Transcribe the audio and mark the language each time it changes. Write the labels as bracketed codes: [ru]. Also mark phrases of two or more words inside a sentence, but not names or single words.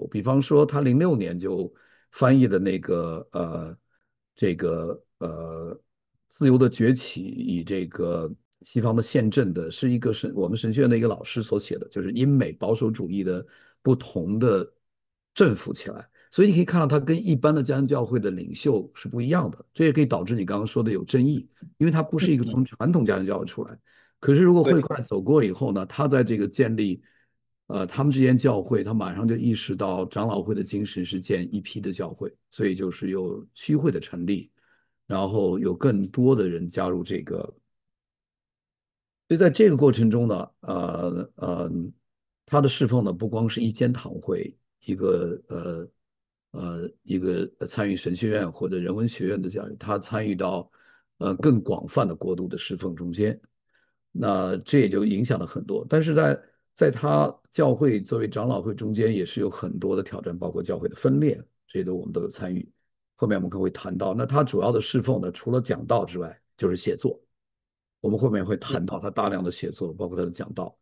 [zh] 比方說，他06年就翻譯的那個這個自由的崛起，以這個西方的憲政的，是一個我們神學院的一個老師所寫的，就是英美保守主義的不同的政府起來。所以你可以看到，他跟一般的家庭教會的領袖是不一樣的，這也可以導致你剛剛說的有爭議，因為他不是一個從傳統家庭教會出來。可是如果會快走過以後呢，他在這個建立他們之間教會，他馬上就意識到長老會的精神是建一批的教會，所以就是有區會的成立，然後有更多的人加入這個。所以在這個過程中呢，他的侍奉呢，不光是一間堂會，一個參與神學院或者人文學院的教育，他參與到更廣泛的國度的侍奉中間，那這也就影響了很多。但是在他教會作為長老會中間，也是有很多的挑戰，包括教會的分裂，這些我們都有參與。後面我們可能會談到，那他主要的侍奉呢，除了講道之外，就是寫作。我們後面會談到他大量的寫作，包括他的講道。